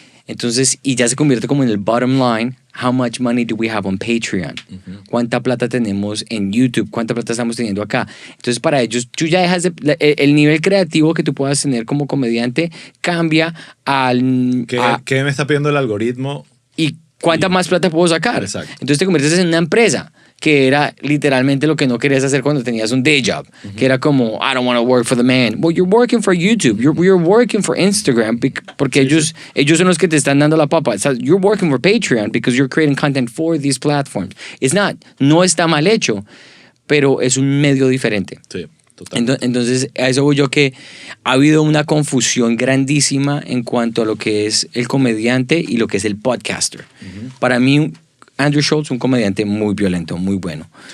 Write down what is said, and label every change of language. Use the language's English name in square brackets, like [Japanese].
[Spanish] Entonces, y ya se convierte como en el bottom line. [English] How much money do we have on Patreon? [Spanish] ¿Cuánta plata tenemos en YouTube? ¿Cuánta plata estamos teniendo acá? Entonces, para ellos, tú ya dejas el nivel creativo que tú puedas tener como comediante cambia al... ¿Qué me está pidiendo el algoritmo? ¿Y cuánta más plata puedo sacar? Exacto. Entonces te conviertes en una empresa, que era literalmente lo que no querías hacer cuando tenías un day job, que era como, [English] I don't want to work for the man. Well, you're working for YouTube, you're working for Instagram, [Spanish] porque ellos son los que te están dando la papa. [English] So you're working for Patreon because you're creating content for these platforms. [Spanish] No está mal hecho, pero es un medio diferente. Sí, total. Entonces, a eso voy yo, que ha habido una confusión grandísima en cuanto a lo que es el comediante y lo que es el podcaster. Para mí, Andrew Schultz, un comediante muy violento, muy bueno.